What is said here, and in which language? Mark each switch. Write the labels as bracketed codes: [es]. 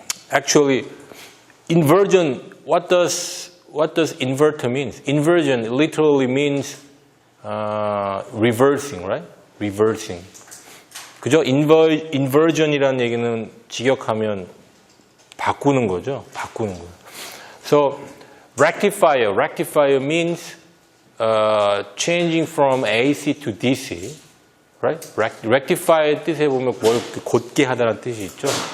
[en] Actually, inversion, what does inverter mean? Inversion literally means reversing, right? Reversing. [ko] 그죠? inversion이라는 얘기는 직역하면 바꾸는 거죠. 바꾸는 거. [en] So rectifier means changing from AC to DC, right? [ko] rectifier 뜻에 보면 뭘 곧게 하다는 뜻이 있죠.